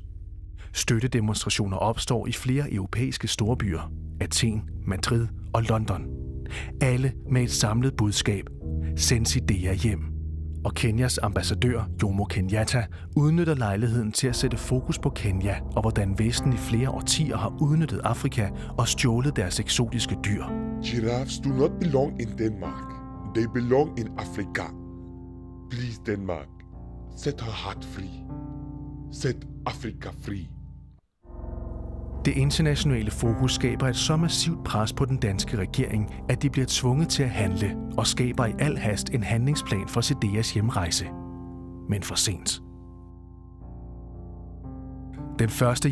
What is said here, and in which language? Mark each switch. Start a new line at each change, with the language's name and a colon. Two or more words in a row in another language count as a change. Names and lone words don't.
Danish: Støttedemonstrationer opstår i flere europæiske storbyer, Athen, Madrid og London. Alle med et samlet budskab: send Sidea hjem. Og Kenyas ambassadør, Jomo Kenyatta, udnytter lejligheden til at sætte fokus på Kenya og hvordan Vesten i flere årtier har udnyttet Afrika og stjålet deres eksotiske dyr.
English: Giraffes do not belong in Denmark. They belong in Africa. Please, Denmark, set her heart free. Set Africa free.
Danish: Det internationale fokus skaber et så massivt pres på den danske regering, at de bliver tvunget til at handle og skaber i al hast en handlingsplan for Sideas hjemrejse. Men for sent. Den 1.